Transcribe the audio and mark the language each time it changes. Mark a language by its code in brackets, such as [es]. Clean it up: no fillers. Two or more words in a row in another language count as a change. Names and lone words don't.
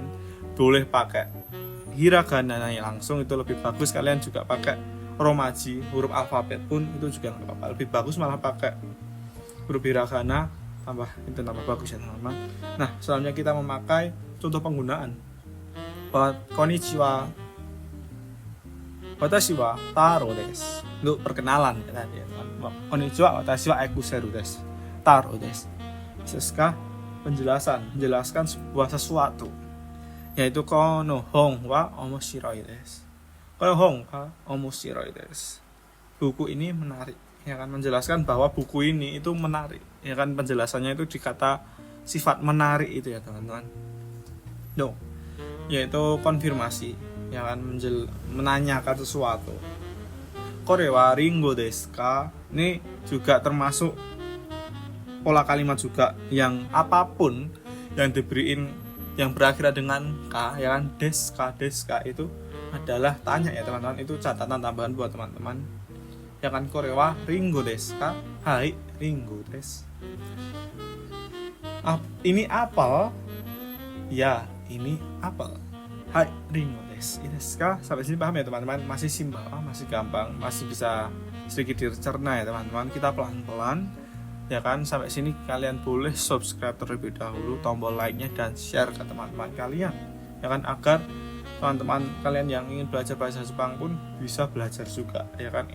[id] Boleh pakai hiragana langsung, itu lebih bagus. Kalian juga pakai romaji, huruf alfabet pun itu juga nggak apa-apa. Lebih bagus malah pakai huruf hiragana, tambah bagus ya teman-teman. Nah, selanjutnya kita memakai contoh penggunaan. [ja] こんにちは、私はtaroです. [id] Untuk perkenalan ya tadi ya teman. [ja] こんにちは、私はekuseruです. Taro desu. [id] Sesuka menjelaskan sebuah sesuatu. [ja] Yaitu この本は面白いです. この本は面白いです. [id] Buku ini menarik. Ya kan, menjelaskan bahwa buku ini itu menarik. Ya kan, penjelasannya itu dikata sifat menarik itu ya teman-teman. Yaitu konfirmasi. Ya kan, menanyakan sesuatu. [ja] これはりんごですか? [id] Ini juga termasuk pola kalimat juga yang apapun yang diberiin yang berakhir dengan ka, ya kan, deska itu adalah tanya ya teman-teman. Itu catatan tambahan buat teman-teman. Ya kan, [ja] これはりんごですか? はい、りんごです. [id] Ini apel? Ya, ini apel. [ja] はい、りんごです. [id] Sampai sini paham ya teman-teman? Masih simpel, masih gampang, masih bisa sedikit dicerna ya teman-teman. Kita pelan-pelan, ya kan. Sampai sini kalian boleh subscribe terlebih dahulu, tombol like-nya dan share ke teman-teman kalian, ya kan, agar teman-teman kalian yang ingin belajar bahasa Jepang pun bisa belajar juga, ya kan.